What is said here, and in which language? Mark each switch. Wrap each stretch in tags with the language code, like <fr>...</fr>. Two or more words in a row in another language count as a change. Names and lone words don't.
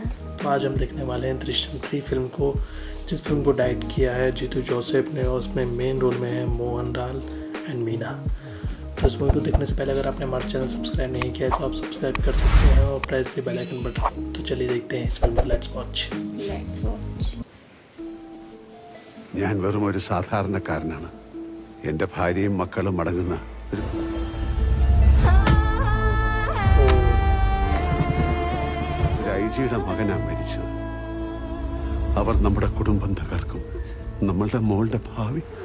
<hi>तो आज हम देखने वाले हैं दृश्यम 3 फिल्म को, जिस फिल्म को डायरेक्ट किया है जीतू जोसेफ ने और उसमें मेन रोल में है मोहन लाल एंड मीना। तो इस मूवी को देखने से पहले अगर आपने हमारा चैनल सब्सक्राइब नहीं किया है तो आप सब्सक्राइब कर सकते हैं और</hi> <en>press the bell icon button.</en> <hi>तो चलिए देखते हैं इस फिल्म को।</hi> <en>let's watch.</en> <ml>ഞാൻ വെറും ഒരു സാധാരണക്കാരനാണ്. എൻ്റെ ഭാര്യയും മക്കളും അടങ്ങുന്ന ഒരു ഐജിയുടെ മകനാണ് മരിച്ചത്. അവർ നമ്മുടെ കുടുംബം തകർക്കും. നമ്മളുടെ മോളുടെ ഭാവി.</ml>